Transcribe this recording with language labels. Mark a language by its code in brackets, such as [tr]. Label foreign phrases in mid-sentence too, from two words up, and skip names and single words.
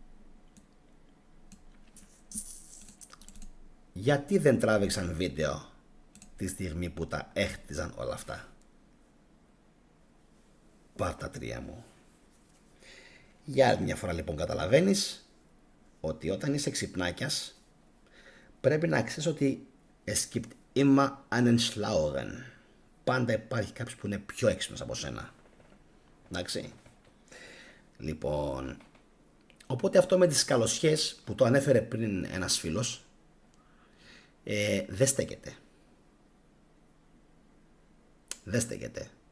[el] Γιατί δεν τράβηξαν βίντεο τη στιγμή που τα έχτιζαν όλα αυτά? Πάρτα τρία μου. Για άλλη μια φορά λοιπόν καταλαβαίνεις ότι όταν είσαι ξυπνάκιας πρέπει να ξέρεις ότι [de] es gibt immer einen Schlaueren. [el] Πάντα υπάρχει κάποιος που είναι πιο έξυπνος από σένα. Εντάξει. Λοιπόν, οπότε αυτό με τις καλοσιές που το ανέφερε πριν ένας φίλος δεν στέκεται. Δεν στέκεται.